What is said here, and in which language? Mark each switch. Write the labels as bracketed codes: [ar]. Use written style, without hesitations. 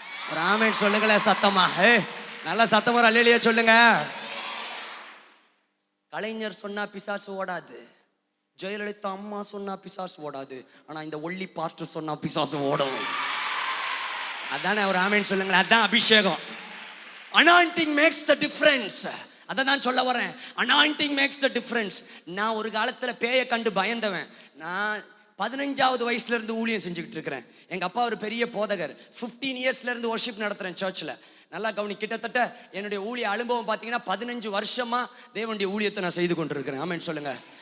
[ta] ஒரு ஆமென் சொல்லுங்களேன் சத்தமா. நல்லா சத்தமா அல்லேலூயா சொல்லுங்க. கலைஞர் சொன்னா பிசாசு ஓடாது, ஜெயலலிதா அம்மா சொன்னா பிசாசு ஓடாது, ஆனா இந்த ஒல்லி பாஸ்டர் சொன்னா பிசாசு ஓடும். அதானே ஒரு ஆமென் சொல்லுங்களேன். அதான் அபிஷேகம். [en] Anointing makes the difference. [ta] அதை தான் சொல்ல வரேன். [en] Anointing makes the difference. [ta] நான் ஒரு காலத்துல பேயை கண்டு பயந்தவன். நான் 15வது வயசுல இருந்து ஊழியம் செஞ்சுக்கிட்டு இருக்கிறேன். எங்க அப்பா ஒரு பெரிய போதகர். 15 இயர்ஸ்ல இருந்து வொர்ஷிப் நடத்துறேன் சர்ச்சில். நல்லா கவனி, கிட்டத்தட்ட என்னுடைய ஊழிய அனுபவம் பார்த்தீங்கன்னா 15 வருஷமா தேவனுடைய ஊழியத்தை நான் செய்து கொண்டிருக்கிறேன். ஆமென் சொல்லுங்க.